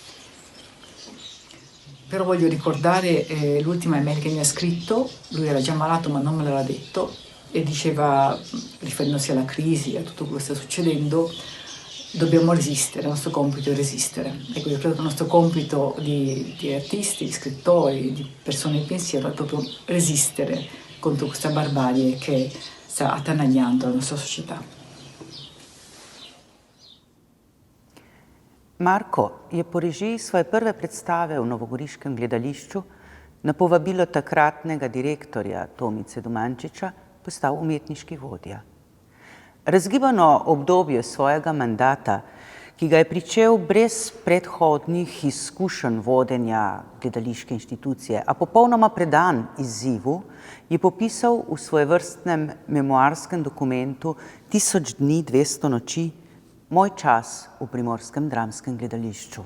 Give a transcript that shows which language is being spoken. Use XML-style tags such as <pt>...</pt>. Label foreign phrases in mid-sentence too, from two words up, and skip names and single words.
<it>Però voglio ricordare l'ultima email che mi ha scritto, lui era già malato ma non me l'aveva detto, e diceva, riferendosi alla crisi, a tutto quello che sta succedendo, dobbiamo resistere, il nostro compito è resistere. Ecco, io credo che il nostro compito di artisti, di scrittori, di persone di pensiero è proprio resistere contro questa barbarie che sta attanagliando la nostra società.</it> <sl>Marko je po režiji svoje prve predstave v novogoriškem gledališču na povabilo takratnega direktorja Tomice Domančiča postal umetniški vodja. Razgibano obdobje svojega mandata, ki ga je pričel brez predhodnih izkušenj vodenja gledališke inštitucije, a popolnoma predan izzivu, je popisal v svojevrstnem memoarskem dokumentu 1000 dni, 200 noči, Moj čas v Primorskem dramskem gledališču.</sl>